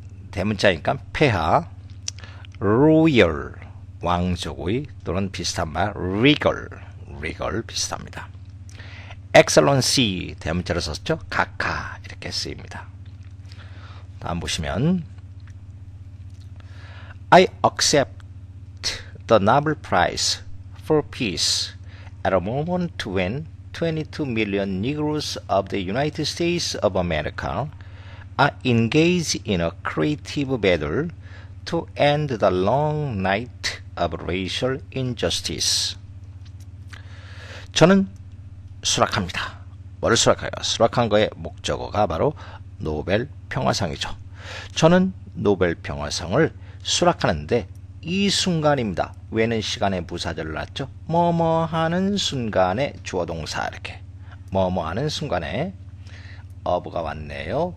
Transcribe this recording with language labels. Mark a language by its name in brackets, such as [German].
[Korean] 대문자니까 폐하, Royal, 왕족의 또는 비슷한 말 regal 비슷합니다. excellency 대문자로 썼죠. 각하 이렇게 쓰입니다. [English] 다음 보시면 I accept the Nobel Prize for Peace at a moment when 22 million Negroes of the United States of America are engaged in a creative battle to end the long night of racial injustice. [Korean] 저는 수락합니다. 뭐를 수락해요? 수락한 거의 목적어가 바로 노벨 평화상이죠. 저는 노벨 평화상을 수락하는데 이 순간입니다. 왜는 시간에 부사절을 놨죠. 뭐뭐 하는 순간에 주어 동사 이렇게 뭐뭐 하는 순간에 of가 왔네요.